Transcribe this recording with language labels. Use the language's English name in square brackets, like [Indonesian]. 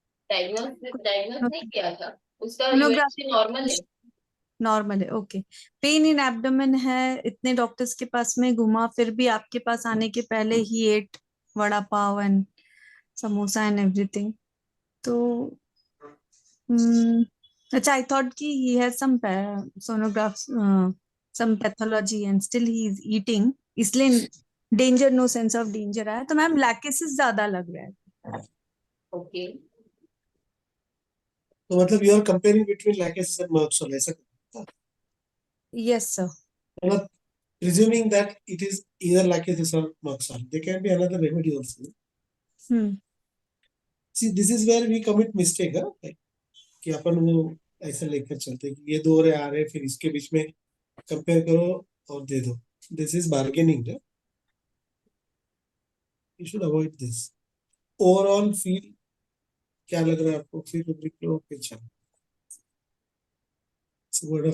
[Hindi] Diagnose नहीं किया था। उसका सोनोग्राफी यूएसजी नॉर्मल है। नॉर्मल है, ओके। पेन इन एब्डोमेन है, इतने डॉक्टर्स के पास में घुमा, फिर भी आपके पास आने के पहले ही [English] Ate vada pav and samosa and everything. [Hindi] तो अच्छा, [English] I thought कि he has some sonographs, some pathology and still he is eating, [Hindi] इसलिए [English] danger, no sense of danger आया। [Hindi] तो मैम लैकेसिस ज्यादा लग रहा है। [English] okay, [Hindi] तो मतलब [English] You are comparing between lachesis and merc sol, ऐसा? Yes sir। मतलब presuming that it is either lachesis or murk soil, there can be another remedy also. See, this is where we commit mistake, है? [Hindi] Like, कि अपन वो ऐसा लेकर चलते हैं कि ये दो आ रहे हैं, फिर इसके बीच में कंपेयर करो और दे दो। [English] This is bargaining, you should avoid this. [Hindi] Overall feel क्या लग रहा है आपको? फिर रुब्रिक लो, फिर चलो। [English] it's word of